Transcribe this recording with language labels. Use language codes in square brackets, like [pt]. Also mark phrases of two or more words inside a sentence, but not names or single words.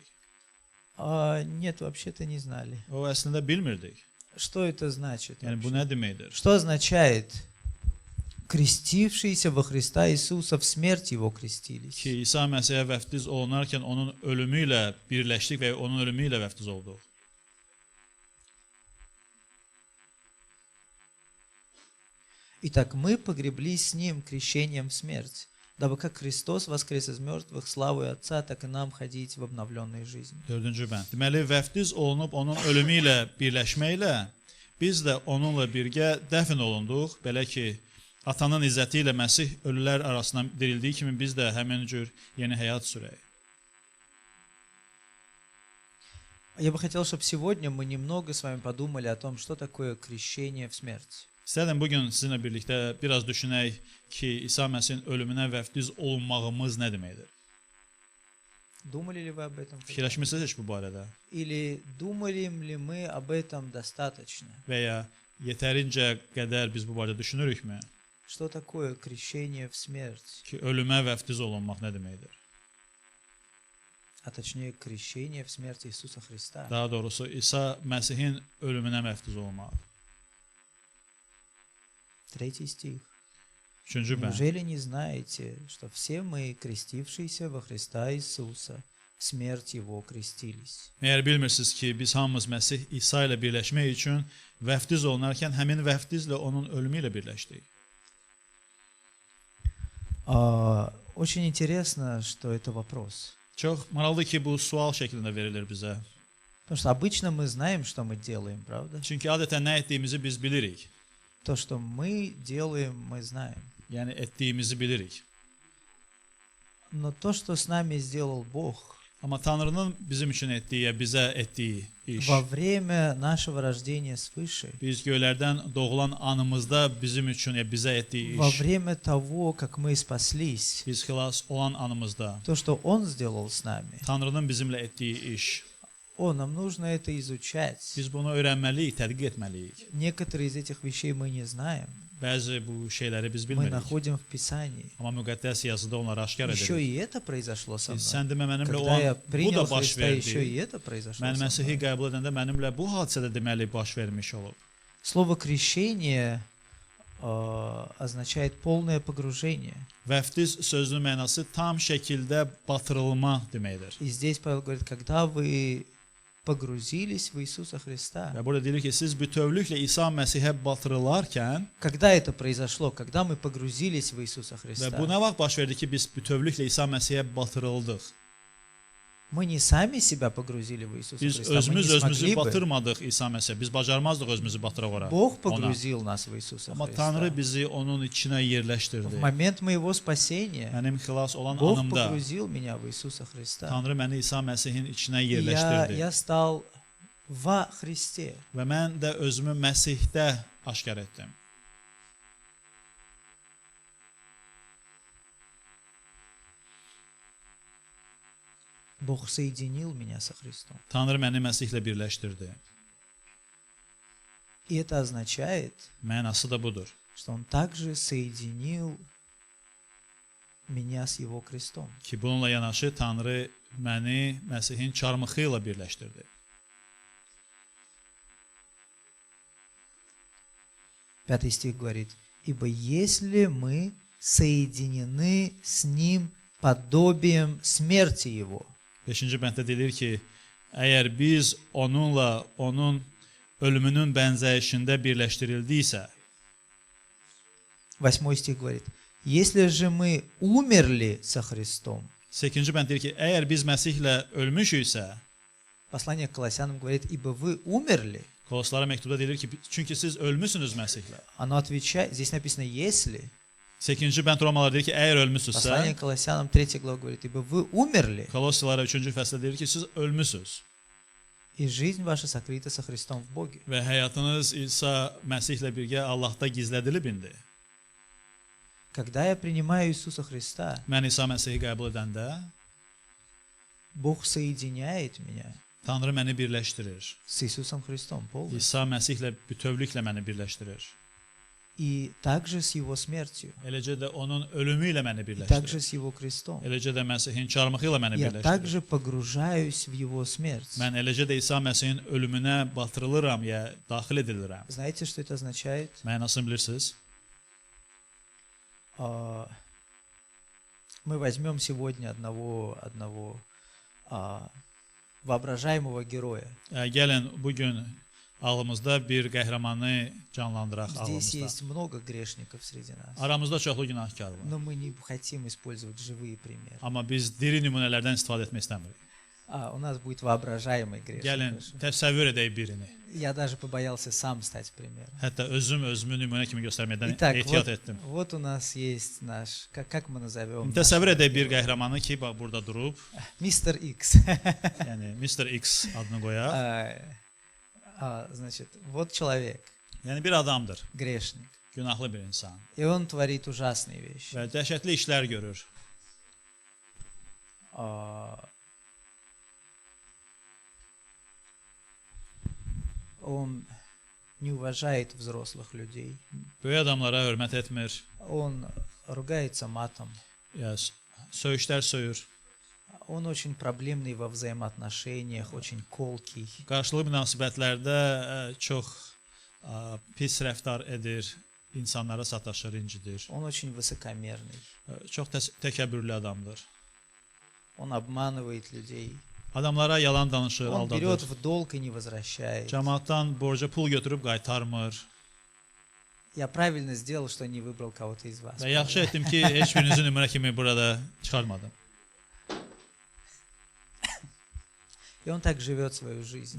[ru] Нет, вообще-то не знали. [az] O əslində bilmirdik. [ru] Что это значит? [az] Yəni bu nə deməkdir? [ru] Что означает крестившиеся во Христа Иисуса в смерть Его крестились. [az] Ki İsa Məsihə vəftiz olunarkən onun ölümü ilə birləşdik və onun ölümü ilə vəftiz olduq. [ru] Итак, мы погреблись с Ним крещением в смерть, дабы как Христос воскрес из мертвых славою Отца, так и нам ходить в обновленной жизни. [az] 4-cü bənd. Deməli, vəftiz olunub onun ölümü ilə birləşməklə biz də onunla birgə dəfn olunduq. Belə ki, Atanın izzəti ilə Məsih ölülər arasından dirildiyi kimi biz də həmin cür yeni həyat sürək. [ru] Я бы хотел, чтобы сегодня мы немного с вами подумали о том, что такое крещение в смерть. [az] İstədim bugün sizinlə birlikdə biraz düşünək ki, İsa Məsihin ölümünə vəftiz olunmağımız nə deməkdir? [ru] Думали ли вы об этом? [az] Fikirləşmisiniz heç bu barədə? [ru] Или думали ли мы об этом достаточно? [az] Və ya yetərincə qədər biz bu barədə düşünürükmü? [ru] Что такое крещение в смерть? [az] Ki, ölümə vəftiz olunmaq nə deməkdir? [ru] А точнее, крещение в смерть Иисуса Христа. [az] Daha doğrusu, İsa Məsihin ölümünə vəftiz olmaq. [ru] 3 стих. [az] 3-cü bənd. [ru] Неужели не знаете, что все мы, крестившиеся во Христа Иисуса, в смерть Его крестились? [az] Məyər bilmirsiniz ki, biz hamımız Məsih İsa ilə birləşmək üçün vəftiz olunarkən həmin vəftizlə onun ölümü ilə birləşdik. [ru] Очень интересно, что это вопрос. [az] Çox maraqlıdır ki, bu sual şəklində verilir bizə. [ru] Потому что обычно мы знаем, что мы делаем, правда? [az] Çünki adətən nə etdiyimizi biz bilirik. [ru] То, что мы делаем, мы знаем. [az] Yəni etdiyimizi bilirik. [ru] Но то, что с нами сделал Бог [az] Amma Tanrının bizim üçün etdiyi, bizə etdiyi iş, [ru] во время нашего рождения свыше, [az] biz göylərdən doğulan anımızda bizim üçün, bizə etdiyi [ru] во [az] iş, [ru] время того, как мы спаслись, [az] biz xilas olan anımızda, [ru] то, что Он сделал с нами, [az] Tanrının bizimlə etdiyi iş, [ru] нам нужно это изучать. [az] biz bunu öyrənməliyik, tədqiq etməliyik. [ru] Некоторые из этих вещей мы не знаем. [az] Bəzi bu şeyləri biz [ru] Мы [az] bilmirik. [ru] находим в Писании. [az] Amma müqəddəs yazıda onları aşkar [ru] Еще [az] edilir. [ru] и это произошло со мной. [az] Sən demə mənimlə o [ru] Когда я [az] an bu [ru] принял [az] da baş [ru] Христа, еще и [az] verdi. [ru] это произошло [az] Mən [ru] со [az] Məsihi [ru] мной. [az] qəbul edəndə mənimlə bu hadisədə deməli baş vermiş olub. [ru] Слово «крещение» означает полное погружение. [az] Vəftiz sözünün mənası tam şəkildə batırılma deməkdir. [ru] И здесь Павел говорит, когда вы погрузились в Иисуса Христа. [az] Və burada deyilir ki, siz bütövlüklə İsa Məsihə batırılarkən [ru] Когда это произошло? Когда мы погрузились в Иисуса [az] və [ru] Христа? [az] bu nə vaxt baş verdi ki, biz bütövlüklə İsa Məsihə batırıldıq? [ru] Мы не сами себя погрузили в Иисуса [az] Biz [ru] Христа, мы не [az] özümüz özümüzü [ru] смогли бы. [az] batırmadıq İsa Məsihə. Biz bacarmazdıq özümüzü batıraq ora. [ru] Бог [az] Ona. [ru] погрузил нас в Иисуса [az] Amma [ru] Христа. [az] Tanrı bizi onun içinə [ru] В [az] yerləşdirdi. [ru] момент моего спасения [az] Mənim xilas olan [ru] Бог [az] anımda [ru] погрузил меня в Иисуса Христа. [az] Tanrı məni İsa Məsihin içinə [ru] И [az] yerləşdirdi. [ru] я стал во Христе. [az] Və mən də özümü Məsihdə aşkar etdim. [ru] Бог соединил меня со Христом. [az] Tanrı məni Məsihlə birləşdirdi. [ru] И это означает, [az] Mənası da budur. [ru] что Он также соединил меня с Его крестом. [az] Ki bununla yanaşı Tanrı məni Məsihin çarmıxı ilə birləşdirdi. [ru] Пятый стих говорит, «Ибо если мы соединены с Ним подобием смерти Его». [az] 5-ci bənddə deyilir ki, əgər biz onunla, onun ölümünün bənzəyişində birləşdirildiksə, [ru] 8 стих говорит, «Если же мы умерли со Христом». [az] 8-ci bənd deyir ki, əgər biz Məsihlə ölmüşüksə, [ru] Послание к Колоссянам говорит, «Ибо вы умерли». [az] Koloslara məktubda deyilir ki, çünki siz ölmüsünüz Məsihlə. [ru] Оно отвечает, здесь написано «если». [az] 8-ci bənd Romalılara deyir ki, əgər ölmüsünüzsə, [ru] Послание к Колоссянам 3 глава говорит, «Ибо вы умерли, [az] Kolosyalara 3-cü fəslə deyir ki, siz ölmüsünüz [ru] и жизнь ваша сокрыта со Христом в Боге». [az] və həyatınız İsa Məsihlə birgə Allahda gizlədilib indi. [ru] Когда я принимаю Иисуса Христа, [az] Mən İsa Məsihi qəbul edəndə, [ru] Бог соединяет меня [az] Tanrı məni birləşdirir. [ru] с Иисусом Христом полностью. [az] İsa Məsihlə bütövlüklə məni birləşdirir. [ru] И также с Его смертью, [az] Eləcə də onun ölümü ilə məni [ru] и также [az] birləşdirir. [ru] с Его крестом. [az] Eləcə də Məsihin çarmıxı ilə məni [ru] Я [az] birləşdirir. [ru] также погружаюсь в Его смерть. [az] Mən eləcə də İsa Məsihin ölümünə batırılıram, ya daxil edilirəm. [ru] Знаете, что это означает? [az] Mənasını bilirsiniz? [ru] а, мы возьмем сегодня одного воображаемого героя. [az] Gəlin bu gün ağlımızda bir qəhrəmanı canlandıraq [ru] Здесь [az] ağlımızda. [ru] есть много грешников среди нас, [az] Aramızda çoxlu günahkar var. [ru] но мы не хотим использовать живые примеры. [az] Amma biz diri nümunələrdən istifadə etmək istəmirik. [ru] У нас будет воображаемый [az] Gəlin [ru] грешник. [az] təsəvvür edək birini. [ru] Я даже побоялся сам стать примером. [az] Hətta özümü nümunə kimi göstərməkdən [ru] Итак, [az] ehtiyat [ru] вот, [az] etdim. [ru] вот у нас есть наш, как мы назовем? [az] Təsəvvür edək bir qəhrəmanı ki, bax burada durub, [ru] Мистер Икс. [az] yəni Mr. X adını qoyaq. [ru] Значит, вот человек, [az] Yəni bir adamdır, [ru] грешник, [az] günahlı bir insan [ru] и он tворит ужасные вещи. [az] və dəhşətli işlər görür. [ru] Он не уважает взрослых людей. [az] Böyük adamlara hörmət etmir, [ru] Он ругается матом. [az] söyüşlər söyür, [ru] Он очень проблемный во взаимоотношениях, очень колкий. [az] qarşılıqlı münasibətlərdə çox pis rəftar edir, insanlara sataşır, incidir. [ru] Он очень высокомерный. [az] Çox təkəbbürlü adamdır. [ru] Он обманывает людей. [az] Adamlara yalan danışır, [ru] Он берет [az] aldadır. [ru] в долг и не возвращает. [az] Cəmaatdan borca pul götürüb qaytarmır. [ru] Я правильно сделал, что не выбрал кого-то из вас. [az] Və yaxşı etdim ki, heç birinizi nümunə kimi burada çıxarmadım. [ru] И он так живет свою жизнь.